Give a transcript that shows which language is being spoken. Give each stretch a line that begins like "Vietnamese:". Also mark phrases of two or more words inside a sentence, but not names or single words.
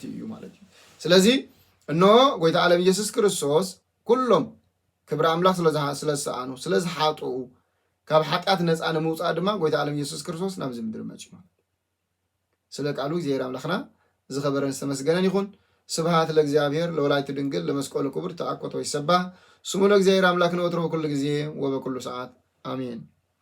Tigrinya: እዩ ማለት እዩ ስለዚህ እነሆ ጎይታ ዓለም ኢየሱስ ክርስቶስ ኩሎም ክብሪ አምላክ ስለዝሰኣኑ ስለዝሓጥኡ ካብ ሓጢአት ነፃ ንምውፃእ ድማ ጎይታ ዓለም ኢየሱስ ክርስቶስ ናብዚ ምድሪ መፅኡ ስለ ቃሉ እግዚአብሔር አምላክና ዝኸበረን ዝተመስገነን ይኹን
Geez: ስብሃት ለእግዚአብሔር ለወላዲቱ ድንግል ለመስቀሉ ክቡር ተአኮቶ ይሰባህ ስሙ ለእግዚአብሔር አምላክ ነወትሮ በኩሉ ጊዜ ወበኩሉ ሰዓት አሜን